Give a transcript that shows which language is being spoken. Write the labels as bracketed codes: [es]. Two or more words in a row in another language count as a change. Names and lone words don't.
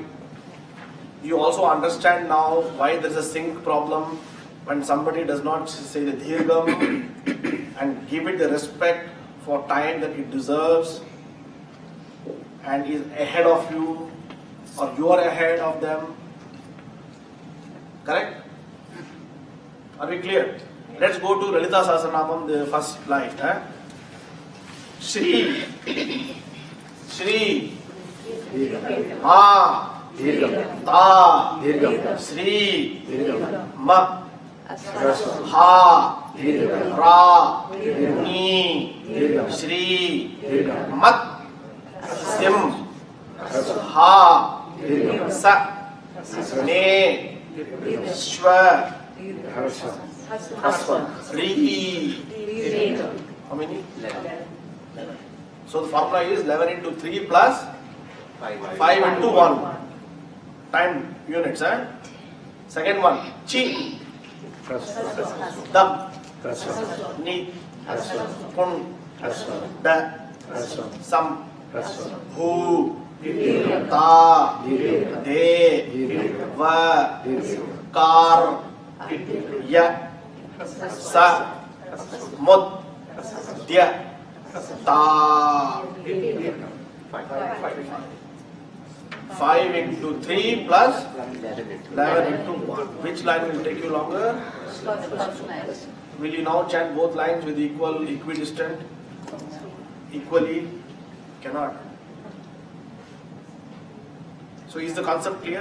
[en] You also understand now why there is a sync problem when somebody does not say the dirgham and give it the respect for time that it deserves and is ahead of you or you are ahead of them. Correct? Are we clear? Let's go to Lalita Sahasranamam, the first line. Shree. Shree. Ma. Ta. Shree. Ma. Ha. Ra. Ni. Shree. Mat. Sim. Ha. Sa. Ne. Shva. Shree. How many? 11. So the formula is 11 into 3 plus 5 into 1. Time units. Second one. Chi. Dam. Ni. Kun. Da. Sam. Hu. Ta. De. Va. Kar. Ya. Sa. Mud. Dia. Ta. 5 into 3 plus 11 into 1. Which line will take you longer? Will you now chant both lines with equidistant? Equally? Cannot. So is the concept clear?